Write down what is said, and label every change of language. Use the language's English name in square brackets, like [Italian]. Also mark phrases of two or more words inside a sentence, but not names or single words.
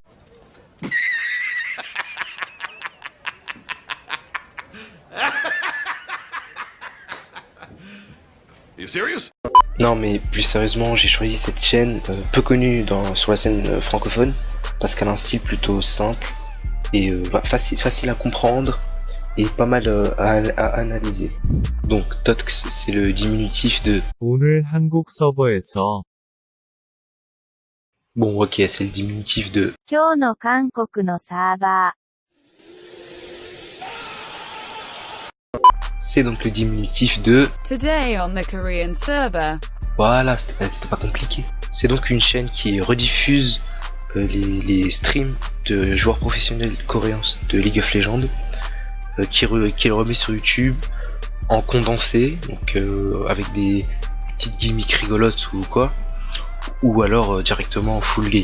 [French] Non mais plus sérieusement, j'ai choisi cette chaîne peu connue sur la scène francophone parce qu'elle a un style plutôt simple et facile à comprendre et pas mal à analyser. Donc Totx, c'est le diminutif de... [Korean] 오늘 한국 서버에서 [French] Bon ok, c'est le diminutif de... [Japanese] 今日の韓国のサーバー。 [French] C'est donc le diminutif de... [English] Today on the Korean server. [French] Voilà, c'était pas compliqué. C'est donc une chaîne qui rediffuse les streams de joueurs professionnels coréens de League of Legends, qui le remet sur YouTube en condensé, donc avec des petites gimmicks rigolotes ou quoi, ou alors directement en [English] full game.